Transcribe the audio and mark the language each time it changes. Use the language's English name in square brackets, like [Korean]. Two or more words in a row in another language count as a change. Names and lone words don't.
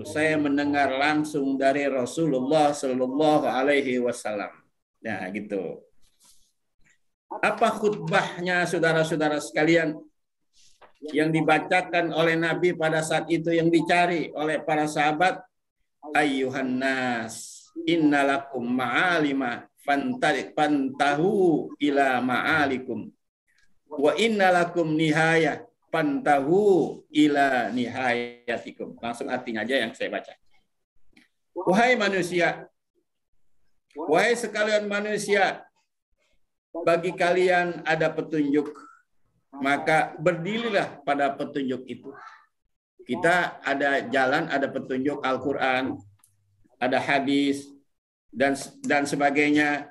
[Indonesian] Saya mendengar langsung dari Rasulullah [Arabic] صلى الله عليه وسلم. [Indonesian] Nah gitu. Apa khutbahnya saudara-saudara sekalian yang dibacakan oleh Nabi pada saat itu yang dicari oleh para sahabat? [Arabic] أيها الناس. إن لكم معالم فانتهوا إلى معالمكم وإن لكم نهاية فانتهوا إلى نهايتكم. [Indonesian] Langsung artinya aja yang saya baca. Wahai manusia, wahai sekalian manusia, bagi kalian ada petunjuk, maka berdirilah pada petunjuk itu. Kita ada jalan, ada petunjuk Al-Quran, ada hadis, dan sebagainya.